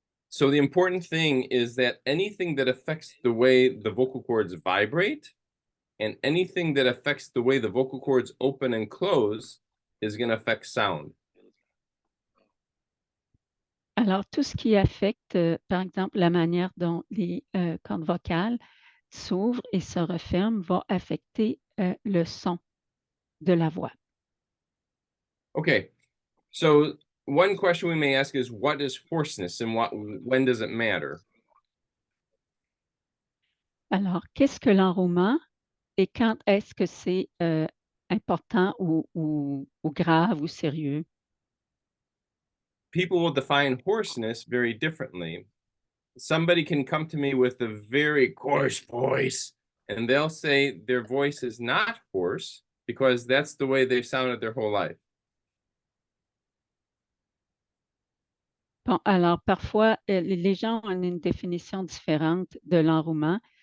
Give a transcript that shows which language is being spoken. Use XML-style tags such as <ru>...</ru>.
<en>So the important thing is that anything that affects the way the vocal cords vibrate and anything that affects the way the vocal cords open and close is going to affect sound.</en> <fr>Alors, tout ce qui affecte, par exemple, la manière dont les cordes vocales s'ouvrent et se referment va affecter le son de la voix.</fr> <en>Okay, so one question we may ask is, what is hoarseness and when does it matter?</en> <fr>Alors, qu'est-ce que l'enrouement et quand est-ce que c'est important ou grave ou sérieux?</fr> <en>People will define hoarseness very differently. Somebody can come to me with a very coarse voice, and they'll say their voice is not hoarse because that's the way they've sounded their whole life.</en> <fr>Bon, alors, parfois, les gens ont une définition différente de l'enrouement.</fr>